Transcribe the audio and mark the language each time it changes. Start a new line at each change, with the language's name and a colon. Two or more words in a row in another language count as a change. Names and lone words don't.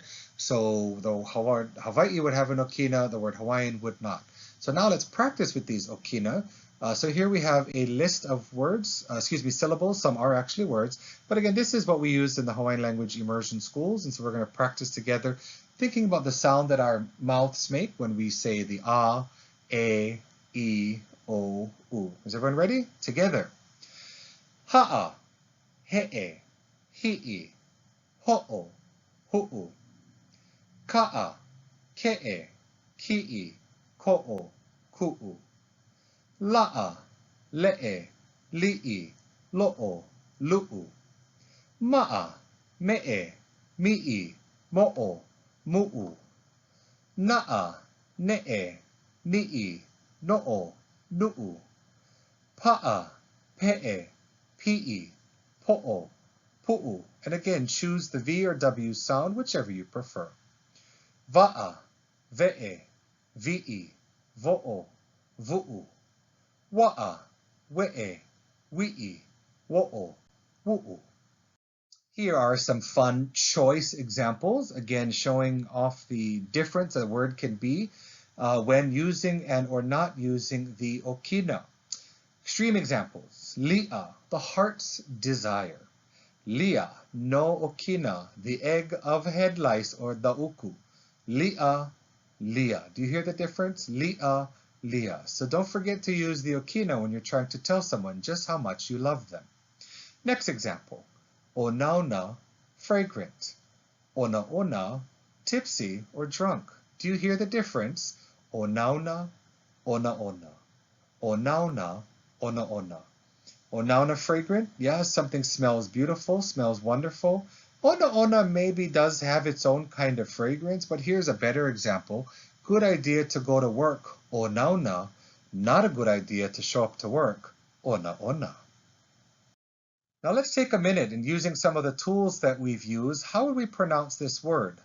English: So the Hawaii would have an okina, the word Hawaiian would not. So now let's practice with these okina. So here we have a list of words, syllables. Some are actually words. But again, this is what we use in the Hawaiian language immersion schools. And so we're going to practice together, thinking about the sound that our mouths make when we say the a, e, o, u. Is everyone ready? Together.
Hawaiian: Ha'a, he'e, hi'i, ho'o, hu'u. Ka'a, ke'e, ki'i, ko'o, ku'u. La'a, le'e, li'i, lo'o, lu'u. Ma'a, me'e, mi'i, mo'o, mu'u. Na'a, ne'e, ni'i, no'o, nu'u. Pa'a, pe'e, pi'i, po'o, pu'u.
English: And again, choose the V or W sound, whichever you prefer.
Hawaiian: Va'a, ve'e, vi'i, vo'o, vu'u. Wa'a, we'e, wi'i, wo'o, wu'u.
English: Here are some fun choice examples, again showing off the difference a word can be when using and or not using the okina. Extreme examples: li'a, the heart's desire. Li'a, no okina, the egg of head lice or dauku.
Hawaiian: Li'a, li'a.
English: Do you hear the difference?
Hawaiian: Li'a, li'a.
English: So don't forget to use the okina when you're trying to tell someone just how much you love them. Next example. Onauna, fragrant. Ona, tipsy or drunk. Do you hear the difference?
Hawaiian: Onauna, ona. Onauna, ona.
English: Onauna, fragrant. Yeah, something smells beautiful, smells wonderful. Ona maybe does have its own kind of fragrance, but here's a better example. Good idea to go to work. Onauna, not a good idea to show up to work. Ona. Now let's take a minute and using some of the tools that we've used, how would we pronounce this word?